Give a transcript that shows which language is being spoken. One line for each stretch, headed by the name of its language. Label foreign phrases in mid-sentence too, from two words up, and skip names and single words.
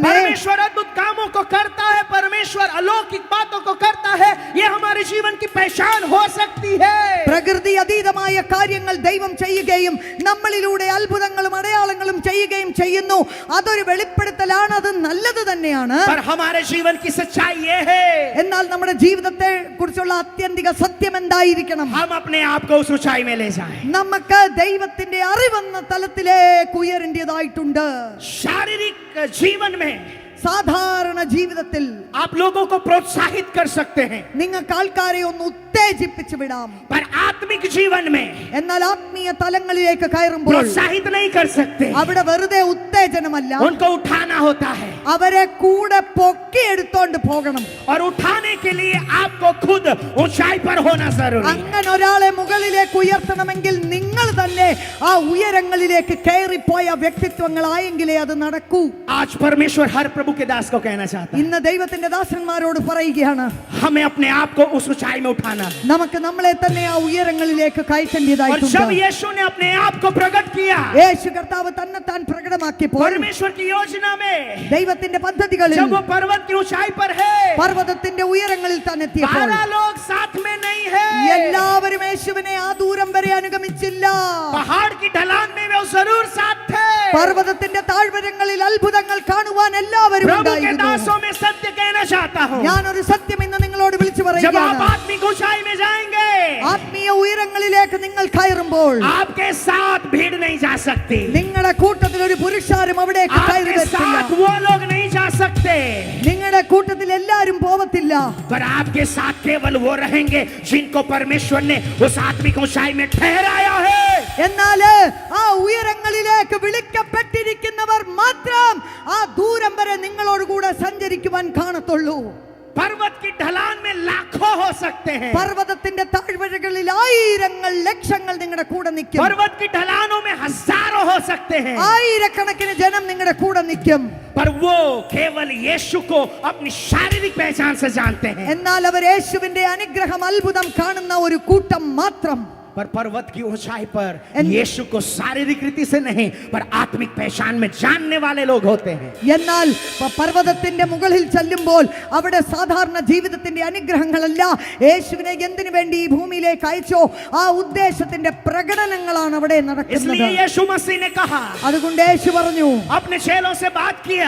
Hindi: परमेश्वर अद्भुत कामों को करता है, परमेश्वर अलौकिक बातों को करता है, ये हमारे जीवन की पहचान हो सकती है.
Malayalam: പ്രകൃതി അതീതമായ കാര്യങ്ങൾ ദൈവം ചെയ്യുകയും നമ്മളിലൂടെ അത്ഭുതങ്ങളും അടയാളങ്ങളും ചെയ്യുകയും ചെയ്യുന്നു. അതൊരു വെളിപ്പെടുത്തലാണ്, അത് നല്ലത് തന്നെയാണ്.
Hindi: पर हमारे जीवन की सच्चाई ये है
Malayalam: എന്നാൽ നമ്മുടെ ജീവിതത്തെ കുറിച്ചുള്ള ആത്യന്തിക സത്യം എന്തായിരിക്കണം?
Hindi: हम अपने आप को उस ऊंचाई में ले जाएं.
Malayalam: നമുക്ക് ദൈവത്തിന്റെ അറിവെന്ന തലത്തിലേക്ക് ഉയരേണ്ടതായിട്ടുണ്ട്.
Hindi: शारीरिक जीवन में
Malayalam: സാധാരണ ജീവിതത്തിൽ
Hindi: आप लोगों को प्रोत्साहित कर सकते हैं,
Malayalam: നിങ്ങൾക്ക് ആൾക്കാരെ ഒന്ന് ഉത്തേജിപ്പിച്ചു വിടാം.
Hindi: पर आत्मिक जीवन में
Malayalam: എന്നാൽ ആത്മീയ തലങ്ങളിലേക്ക് കയറുമ്പോൾ
Hindi: प्रोत्साहित नहीं कर सकते.
Malayalam: അവിടെ വെറുതെ ഉത്തേജനമല്ല,
Hindi: उनको उठाना होता है,
Malayalam: അവരെ കൂടെ പൊക്കിയെടുത്തോണ്ട് പോകണം.
Hindi: और उठाने के लिए आपको खुद ऊंचाई पर होना जरूरी है.
Malayalam: അങ്ങനെ ഒരാളെ മുകളിലേക്ക് ഉയർത്തണമെങ്കിൽ നിങ്ങൾ തന്നെ ആ ഉയരങ്ങളിലേക്ക് കയറിപ്പോയ വ്യക്തിത്വങ്ങളായെങ്കിലേ അത് നടക്കൂ.
Hindi: आज परमेश्वर हर प्रभु के दास को कहना चाहता है,
Malayalam: ഇന്ന് ദൈവത്തിന്റെ ദാസന്മാരോട് പറയുകയാണ്,
Hindi: हमें अपने आप को उस ऊंचाई में उठाना है.
Malayalam: നമുക്ക് നമ്മളെ തന്നെ ആ ഉയരങ്ങളിലേക്ക്
Hindi: और जब
Malayalam: കയറ്റേണ്ടതായിട്ടുണ്ട്.
Hindi: यीशु ने अपने आप को प्रकट किया,
Malayalam: യേശു കർത്താവ് തന്നെ താൻ പ്രകടമാക്കിയപ്പോൾ
Hindi: परमेश्वर की योजना में,
Malayalam: ദൈവത്തിന്റെ പദ്ധതികളിൽ
Hindi: जब वो पर्वत की ऊंचाई पर है,
Malayalam: പർവ്വതത്തിന്റെ ഉയരങ്ങളിൽ താൻ എത്തിയപ്പോൾ
Hindi: 12 लोग साथ में नहीं है.
Malayalam: എല്ലാവരും യേശുവിനെ ആ ദൂരം വരെ അനുഗമിച്ചില്ല.
Hindi: पहाड़ की ढलान में वो जरूर साथ थे.
Malayalam: പർവ്വതത്തിന്റെ താഴ്വരങ്ങളിൽ അത്ഭുതങ്ങൾ കാണുവാൻ എല്ലാവരും
Hindi: प्रभु के
Malayalam: ഉണ്ടായിരുന്നു.
Hindi: दासों में सत्य कहना चाहता हूँ,
Malayalam: ഞാനൊരു സത്യം ഇന്ന് നിങ്ങളോട് വിളിച്ചു
Hindi: जब आप
Malayalam: പറയുകയാണ്.
Hindi: आत्मिक ऊंचाई में जाएंगे,
Malayalam: ആത്മീയ ഉയരങ്ങളിലേക്ക് നിങ്ങൾ കയറുമ്പോൾ
Hindi: आपके साथ भीड़ नहीं जा सकती,
Malayalam: നിങ്ങളുടെ കൂട്ടത്തിൽ ഒരു പുരുഷാരും അവിടേക്ക് കയറി
Hindi: आपके
Malayalam: വരത്തില്ല.
Hindi: साथ वो लोग नहीं जा सकते,
Malayalam: നിങ്ങളുടെ കൂട്ടത്തിൽ എല്ലാരും പോവത്തില്ല.
Hindi: पर आपके साथ केवल वो रहेंगे जिनको परमेश्वर ने उस आत्मिक ऊंचाई में ठहराया है.
Malayalam: എന്നാൽ ആ ഉയരങ്ങളിലേക്ക് വിളിക്കപ്പെട്ടിരിക്കുന്നവർ മാത്രം ആ ദൂരം വരെ നിങ്ങളോട് കൂടെ സഞ്ചരിക്കുവാൻ കാണത്തുള്ളൂ.
Hindi: पर्वत की ढलान में लाखों हो सकते हैं,
Malayalam: പർവ്വതത്തിന്റെ താഴ്വരകളിൽ ആയിരങ്ങൾ ലക്ഷങ്ങൾ നിങ്ങളുടെ കൂടെ നിൽക്കും.
Hindi: पर्वत की ढलानों में हजारों हो सकते हैं,
Malayalam: ആയിരക്കണക്കിന് ജനം നിങ്ങളുടെ കൂടെ നിൽക്കും.
Hindi: पर वो केवल यीशु को अपनी शारीरिक पहचान से जानते हैं.
Malayalam: എന്നാൽ അവർ യേശുവിന്റെ അനുഗ്രഹം അത്ഭുതം കാണുന്ന ഒരു കൂട്ടം മാത്രം.
Hindi: पर पर्वत की ऊंचाई पर
English: And-
Hindi: यीशु को शारीरिक रीति से नहीं, पर आत्मिक पहचान में जानने वाले लोग होते हैं.
Malayalam: എന്നാൽ പർവ്വതത്തിന്റെ മുകളിൽ ചെല്ലുമ്പോൾ അവിടെ സാധാരണ ജീവിതത്തിന്റെ അനുഗ്രഹങ്ങളല്ല, യേശുവിനെ എന്തിനു വേണ്ടി ഈ ഭൂമിയിലേക്ക് അയച്ചോ ആ ഉദ്ദേശത്തിന്റെ പ്രകടനങ്ങളാണ് അവിടെ നടക്കുന്നത്.
Hindi: इसलिए यीशु मसीह ने कहा,
Malayalam: അതുകൊണ്ട് യേശു പറഞ്ഞു,
Hindi: अपने चेलों से बात किया